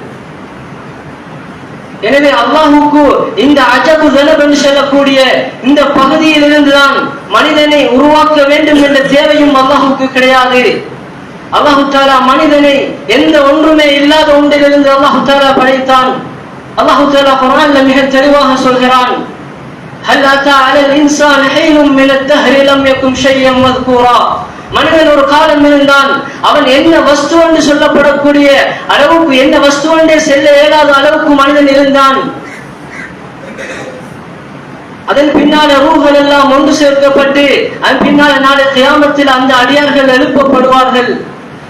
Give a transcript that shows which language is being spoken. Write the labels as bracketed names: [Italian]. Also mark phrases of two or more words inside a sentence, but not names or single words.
[Tamil] எனவே அல்லாஹுக்கு இந்த [Arabic] عجب الذنب [Tamil] என்று சொல்லக்கூடிய இந்த பகுதியில் இருந்துதான் மனிதனை உருவாக்க வேண்டும் என்ற தேவையும் அல்லாஹுக்கு கிடையாது. [Arabic] الله تعالى [Tamil] மனிதனை எந்த ஒன்றுமே இல்லாத ஒன்றிலிருந்து [Arabic] الله تعالى [Tamil] படைத்தான். அல்லாஹ் தஆலா குர்ஆன்ல மிக தெளிவாக சொல்கிறான், [Arabic] هل أتى على الإنسان حين من الدهر لم يكن شيئا مذكورا. [Tamil] மனிதன் ஒரு காலம் இருந்தான், அவன் என்ன வஸ்து என்று சொல்லப்படக்கூடிய அளவுக்கு என்ன வஸ்து என்றே செல்ல இயலாத அளவுக்கு மனிதன் இருந்தான். அதன் பின்னால ரூஹ்கள் எல்லாம் ஒன்று சேர்க்கப்பட்டு அதன் பின்னால நாளை கியாமத்தில் அந்த அடியார்கள் எழுப்பப்படுவார்கள்.